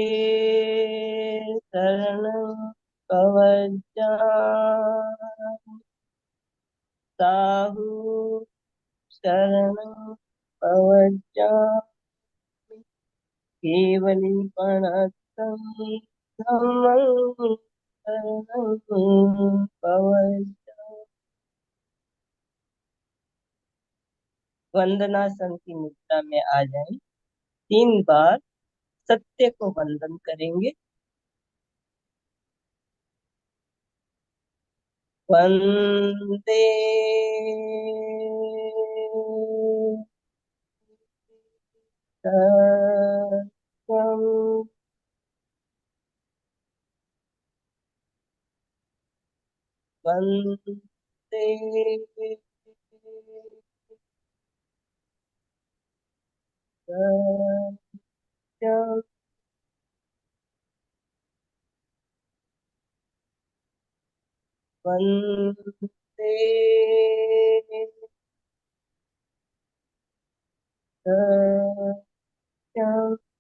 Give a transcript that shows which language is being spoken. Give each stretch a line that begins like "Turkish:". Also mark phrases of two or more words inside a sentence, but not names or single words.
Prakrit languages: शरणं पवज्जा, साहु शरणं पवज्जा, केवलीपणस्तं धम्मं शरणं पवज्जा।
Hindi: वंदनासन की मुद्रा में आ जाएं। 3 बार सत्य को वंदन करेंगे।
Sanskrit: वंदे सत्यम, वंदे सत्यम, वंदे सत्यम।